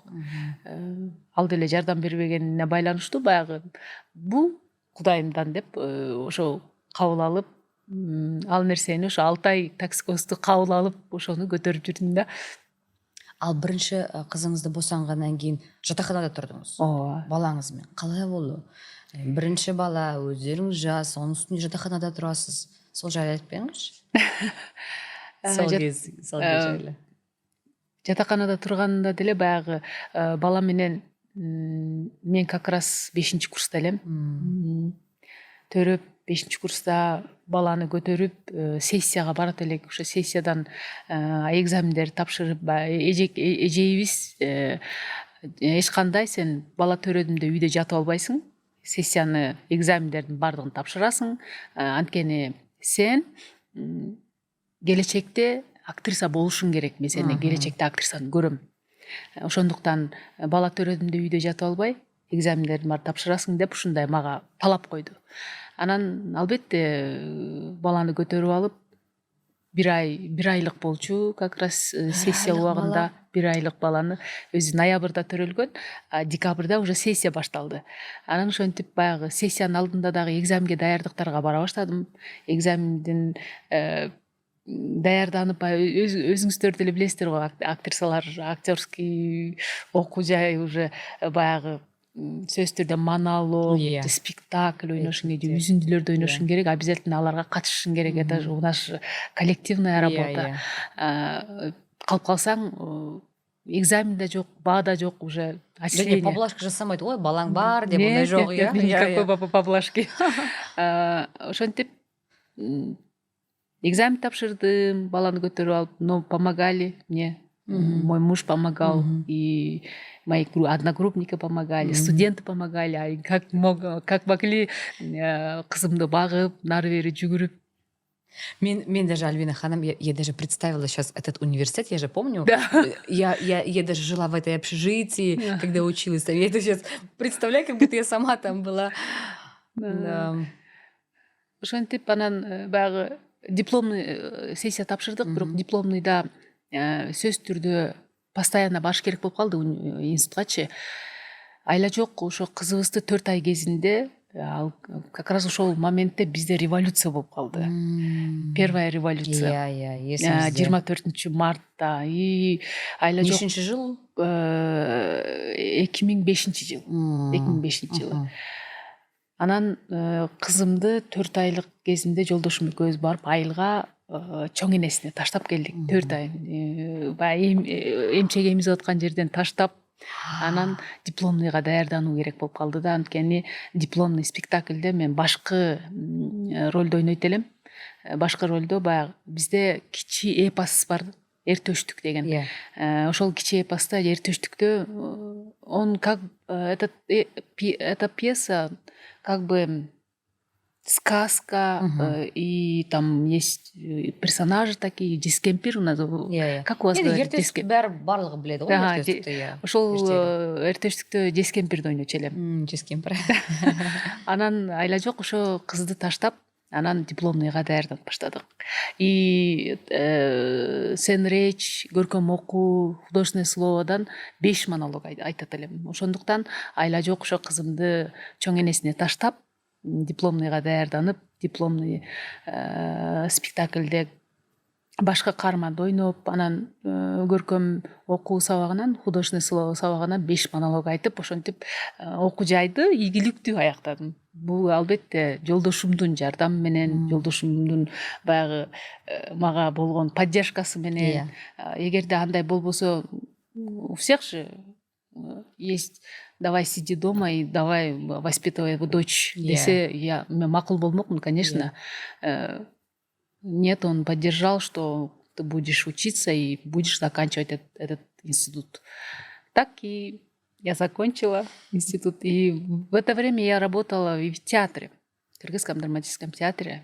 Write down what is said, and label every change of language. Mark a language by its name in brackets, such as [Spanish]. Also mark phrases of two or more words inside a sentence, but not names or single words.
[Kyrgyz] Ал деле жардам бербегенине байланыштуу баягы бул Кудайымдан деп ошо кабыл алып, ал нерсени ошо 6 ай токсикозду кабыл алып, ошону көтөрүп жүрдүм да. Ал биринчи кызыңызды босангандан кийин жатаканада турдуңуз. Ооба. Балаңыз менен калай болду? Биринчи бала, өздөрүңүз жас, анын үстүнө жатаканада турасыз. [Kazakh] Сол жайлы айтып бериңизчи. Сол кез жайлы. [Kyrgyz] Жатаканада турганда деле баягы бала менен мен [Russian] как раз [Kyrgyz] 5-курста элем. Төрөп 5-курста баланы көтөрүп сессияга барат элек. Ошо сессиядан экзамендерди тапшырып, эжейибиз эч кандай сен бала төрөдүм деп үйдө жатып албайсың. Сессияны, экзамендердин баардыгын тапшырасың. Анткени сен келечекте актриса болушуң керек. Мен сени келечекте актрисаны көрөм. Ошондуктан бала төрөдүм деп үйдө жатып албай, экзамендердин баарын тапшырасың деп ушундай мага талап койду. Анан албетте баланы көтөрүп алып бир айлык болчу [Russian] как раз [Kyrgyz] сессия айлык убагында бала. бир айлык баланы өзү ноябрда төрөлгөн, декабрда уже сессия башталды. Анан ошентип баягы сессиянын алдында дагы экзамге даярдыктарга бара баштадым. Экзамендин даярданып өзүңүздөр деле билесиздер го, актрисалар актерский окуу жай уже баягы сөзсүз түрдө монолог, спектакль ойношуң керек, үзүндүлөрдө ойношуң керек, обязательно аларга катышышың керек. [Russian] Это же у нас коллективная работа. [Kyrgyz] Калып калсаң экзамен да жок, баа да жок, уже [Kazakh] Және поблажка жасамайды, ой балаң бар деп, ондай жок. [Russian] Никакой поблажки. [Kyrgyz] Ошентип экзамен тапшырдым, баланы көтөрүп алып, [Russian] но помогали мне. Мой муж помогал, и мои одногруппники помогали, студенты помогали, как могли [Kyrgyz] кызымды багып, нары бери жүгүрүп. [Russian] Мен даже, Альбина ханым, я даже представила сейчас этот университет, я же помню. Я даже жила в этой общежитии, когда училась. Я это сейчас представляю, как будто я сама там была. [Kyrgyz] Ошентип анан баягы дипломный сессия тапшырдык, бирок дипломныйда сөзсүз түрдө постоянно барыш керек болуп калды институткачы. Айла жок, ошо кызыбызды 4 ай кезинде, [Russian] как раз [Kyrgyz] ошол моментте бизде революция болуп калды. [Russian] Первая революция. 24 мартта. [Kyrgyz] И айла жок. Нечинчи жыл? 2005 жыл. 2005 жылы. Анан кызымды 4 айлык кезинде жолдошум экөөбүз барып айылга чоң энесине таштап келдик. 4 ай. Баягы эмчеге эмизип аткан жерден таштап, анан дипломныйга даярдануу керек болуп калды да. Анткени дипломный спектакльде мен башкы ролдо ойнойт элем. Башкы ролдо баягы бизде кичи эпос бар, Эртөштүк деген. Ошол кичи эпоста Эртөштүктө [Russian] он как эта пьеса как бы сказка, и там есть персонажи такие, дискемпир у нас. Как у вас говорят? [Kyrgyz] Эртөштүк [Kazakh] барлыгы билет [Kyrgyz] го Эртөштүктү. Ошол Эртөштүктө дискемпирди ойночу элем. Дискемпир. Анан айла жок, ошо кызды таштап, анан дипломныйга даярданып баштадык. [Russian] И сцен речь, [Kyrgyz] көркөм окуу, [Russian] художественное словодан [Kyrgyz] 5 монолог айтат элем. Ошондуктан айла жок, ошо кызымды чоң энесине таштап, дипломныйга даярданып, дипломный спектакльде башка каарманды ойноп, анан көркөм окуу сабагынан, [Russian] художественное слово [Kyrgyz] сабагынан 5 монолог айтып, ошентип окуу жайды ийгиликтүү аяктадым. Бул албетте жолдошумдун жардамы менен, жолдошумдун баягы мага болгон поддержкасы менен. Эгерде андай болбосо, [Russian] у всех же есть давай сиди дома и давай воспитывай дочь [Kyrgyz] десе, мен макул болмокмун, [Russian] конечно. Нет, он поддержал, что ты будешь учиться и будешь заканчивать этот институт. Так и я закончила институт. И в это время я работала и в театре, в Кыргызском драматическом театре.